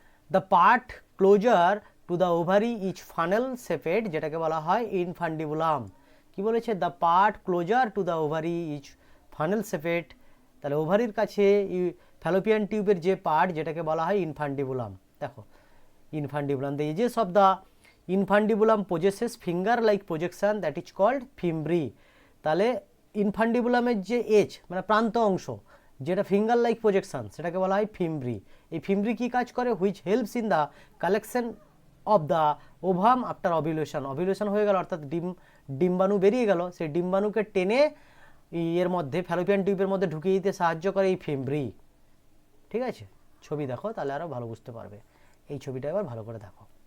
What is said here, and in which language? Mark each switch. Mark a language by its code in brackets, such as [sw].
[en] the part closer to the ovary each funnel shaped, [bn] যেটাকে বলা হয় ইনফান্ডিবুলাম। কি বলেছে? [en] The part closer to the ovary each funnel shaped. [bn] তাহলে ওভারির কাছে ফ্যালোপিয়ান টিউবের যে পার্ট, যেটাকে বলা হয় ইনফান্ডিবুলাম। [en] দেখো infundibulum, the edges of the infundibulum possesses finger like projection that is called fimbri. [bn] তাহলে ইনফান্ডিবুলামের যে এজ মানে প্রান্ত অংশ, যেটা ফিঙ্গার লাইক প্রজেকশন, সেটাকে বলা হয় ফিমব্রি। এই ফিমব্রি কী কাজ করে? [en] Which helps in the collection of the ovum after ovulation. [bn] অভিলেশন হয়ে গেল, অর্থাৎ ডিম্বাণু বেরিয়ে গেল, সেই ডিম্বাণুকে টেনে এর মধ্যে ফ্যালোপিয়ান টিউবের মধ্যে ঢুকিয়ে দিতে সাহায্য করে এই ফিমব্রি, ঠিক আছে। ছবি দেখো তাহলে আরও ভালো বুঝতে পারবে। এই ছবিটা এবার ভালো করে দেখো।